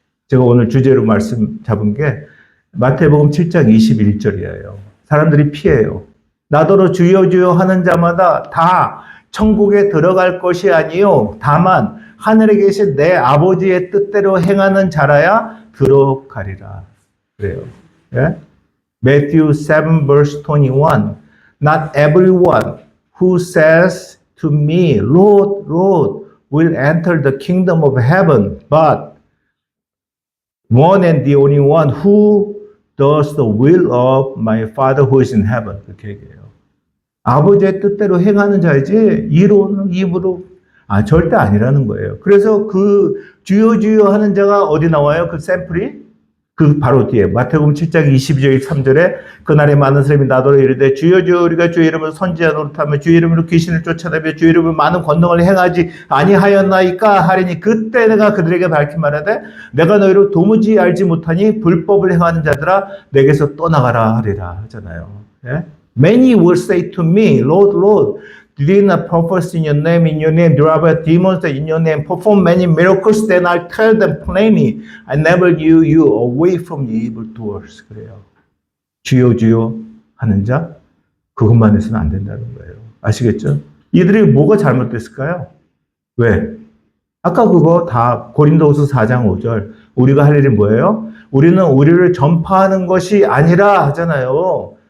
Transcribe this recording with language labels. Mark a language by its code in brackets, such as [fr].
[ko] 제가 오늘 주제로 말씀 잡은 게 마태복음 7장 21절이에요. 사람들이 피해요. 나더러 주여 주여 하는 자마다 다 천국에 들어갈 것이 아니요 다만 하늘에 계신 내 아버지의 뜻대로 행하는 자라야 들어가리라. 그래요. 예? [en] Matthew 7 verse 21 Not everyone who says to me, Lord, Lord, will enter the kingdom of heaven, but one and the only one who does the will of my Father who is in heaven. [ko] 그렇게 얘기해요. 아버지의 뜻대로 행하는 자이지 이로는 입으로 절대 아니라는 거예요. 그래서 그 주여 주여 하는 자가 어디 나와요? 그 샘플이? 그 바로 뒤에 마태복음 7장 22절 3절에 그날에 많은 사람이 나더러 이르되 주여 주여 우리가 주의 이름으로 선지자 노릇하며 주의 이름으로 귀신을 쫓아내며 주의 이름으로 많은 권능을 행하지 아니하였나이까 하리니 그때 내가 그들에게 밝히 말하되 내가 너희를 도무지 알지 못하니 불법을 행하는 자들아 내게서 떠나가라 하리라 하잖아요. 예? [en] Many will say to me, Lord, Lord, did not prophesy in your name, drive out demons in your name, perform many miracles, then I'll tell them plainly, I never knew you, away from you evildoers. [ko] 그래요. 주여 주여 하는 자, 그것만 해서는 안 된다는 거예요. 아시겠죠? 이들이 뭐가 잘못됐을까요? 왜? 아까 그거 다 고린도후서 4장 5절. 우리가 할 일이 뭐예요? 우리는 우리를 전파하는 것이 아니라 하잖아요.